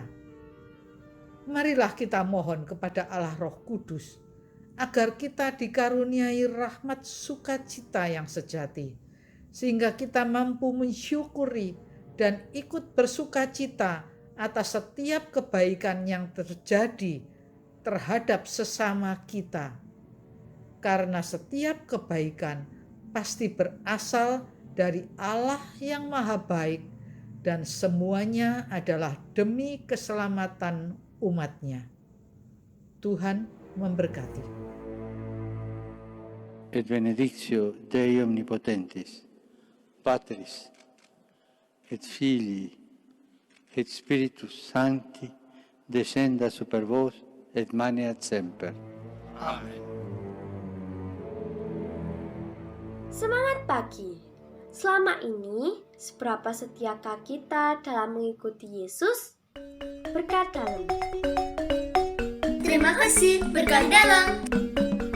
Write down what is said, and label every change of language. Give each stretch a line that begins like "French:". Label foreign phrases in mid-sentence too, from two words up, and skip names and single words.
Indonesian: Marilah kita mohon kepada Allah Roh Kudus agar kita dikaruniai rahmat sukacita yang sejati, sehingga kita mampu mensyukuri dan ikut bersukacita atas setiap kebaikan yang terjadi terhadap sesama kita. Karena setiap kebaikan pasti berasal dari Allah yang Maha Baik dan semuanya adalah demi keselamatan umat-Nya. Tuhan memberkati.
Latin: Et benedictio Dei omnipotentis, Patris, et Filii, et Spiritus Sancti, descenda super vos et maneat semper. Amen.
Indonesian: Semangat pagi. Selama ini, seberapa setiakah kita dalam mengikuti Yesus? Berkat dalam. Terima kasih, berkah dalam.